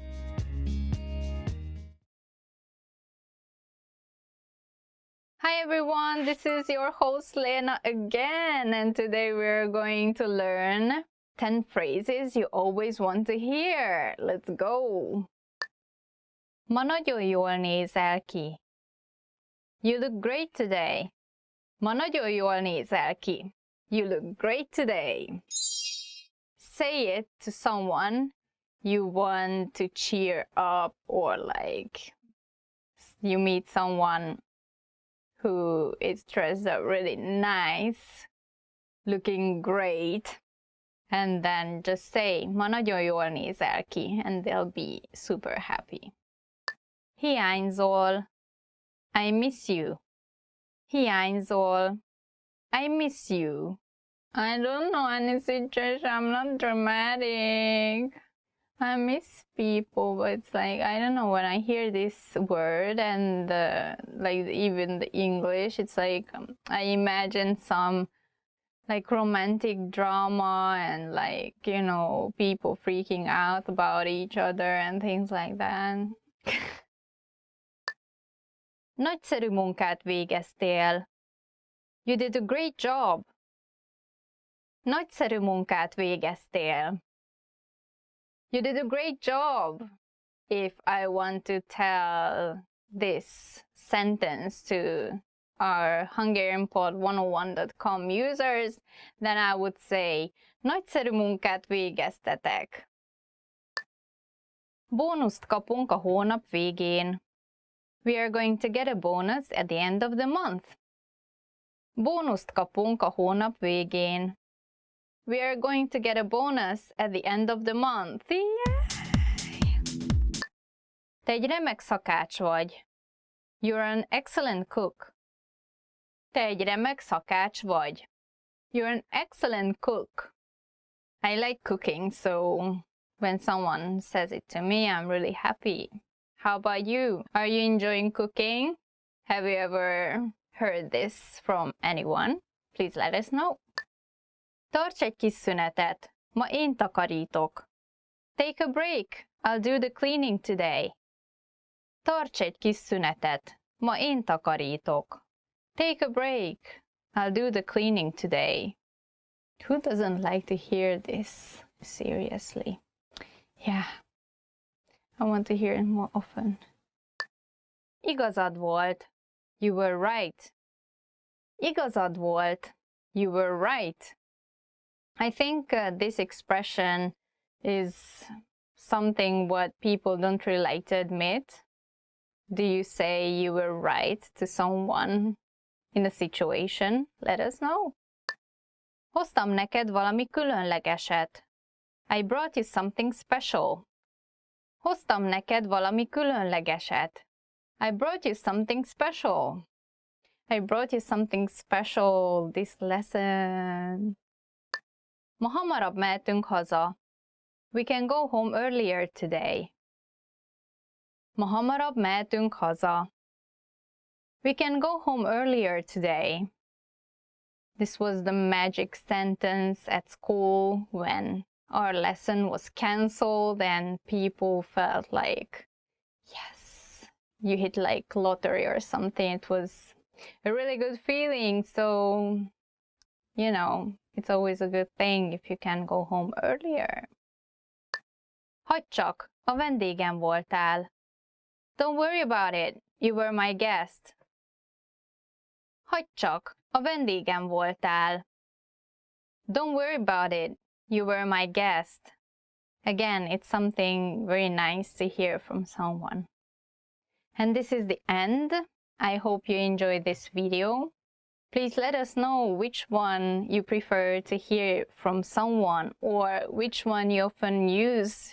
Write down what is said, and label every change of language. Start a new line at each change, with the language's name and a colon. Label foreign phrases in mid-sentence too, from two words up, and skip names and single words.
English: Hi everyone, this is your host Lena again, and today we're going to learn 10 phrases you always want to hear. Let's go!
Hungarian: Ma nagyon jól nézel ki.
English: You look great today.
Hungarian: Ma nagyon jól nézel ki.
English: You look great today. Say it to someone you want to cheer up, or like you meet someone who is dressed up really nice, looking great, and then just say,
Hungarian: ma nagyon jól nézel ki,
English: and they'll be super happy. Hiányzol, I miss you. Hiányzol, I miss you. I don't know any situation. I'm not dramatic. I miss people, but it's like, I don't know, when I hear this word and like even the English, it's like I imagine some like romantic drama and like, you know, people freaking out about each other and things like that.
Hungarian: Nagyszerű munkát végeztél.
English: You did a great job.
Hungarian: Nagyszerű munkát végeztél.
English: You did a great job. If I want to tell this sentence to our HungarianPod101.com users, then I would say,
Hungarian: nagyszerű munkát végeztetek.
English: Bónuszt kapunk a hónap végén. We are going to get a bonus at the end of the month.
Hungarian: Bónuszt kapunk a hónap végén.
English: We are going to get a bonus at the end of the month. Yay!
Hungarian: Te egy remek szakács vagy.
English: You're an excellent cook.
Hungarian: Te egy remek szakács vagy.
English: You're an excellent cook. I like cooking, so when someone says it to me, I'm really happy. How about you? Are you enjoying cooking? Have you ever heard this from anyone? Please let us know.
Hungarian: Tarts egy kis szünetet. Ma én takarítok.
English: Take a break. I'll do the cleaning today.
Hungarian: Tarts egy kis szünetet. Ma én takarítok.
English: Take a break. I'll do the cleaning today. Who doesn't like to hear this? Seriously. Yeah. I want to hear it more often.
Hungarian: Igazad volt.
English: You were right.
Hungarian: Igazad volt.
English: You were right. I think this expression is something what people don't really like to admit. Do you say you were right to someone in a situation? Let us know.
Hungarian: Hoztam neked valami különlegeset.
English: I brought you something special.
Hungarian: Hoztam neked valami különlegeset.
English: I brought you something special. I brought you something special this lesson.
Hungarian: Ma hamarabb mehetünk haza.
English: We can go home earlier today.
Hungarian: Ma hamarabb mehetünk haza.
English: We can go home earlier today. This was the magic sentence at school when our lesson was cancelled and people felt like, yes, you hit like lottery or something. It was a really good feeling. So, you know, it's always a good thing if you can go home earlier.
Hungarian: Hagyd csak, a vendégem voltál.
English: Don't worry about it, you were my guest.
Hungarian: Hagyd csak, a vendégem voltál.
English: Don't worry about it, you were my guest. Again, it's something very nice to hear from someone. And this is the end. I hope you enjoyed this video. Please let us know which one you prefer to hear from someone or which one you often use.